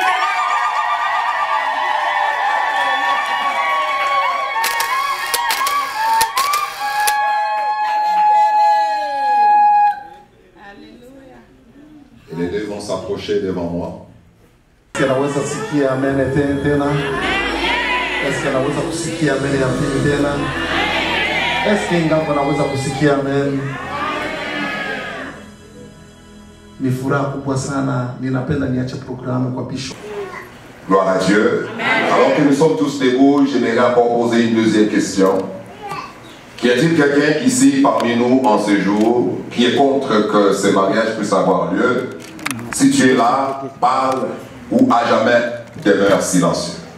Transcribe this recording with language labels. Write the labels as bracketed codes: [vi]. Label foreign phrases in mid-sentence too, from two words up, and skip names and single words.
[fr] Et les deux vont s'approcher devant moi. Est-ce que [sw] naweza kusikia amen tena? [fr] Est-ce que [sw] naweza kusikia amen ya pili tena? [fr] Est-ce que [sw] ingawa naweza kusikia amen? Ni furaha kubwa sana, ninapenda niache programu kwa bishop. [fr] Gloire à Dieu. Alors que nous sommes tous debout, j'aimerais encore poser une deuxième question. Qu'y a-t-il quelqu'un ici parmi nous en ce jour qui est contre que ce mariage puisse avoir lieu? Si tu es là, parle ou à jamais demeure silencieux.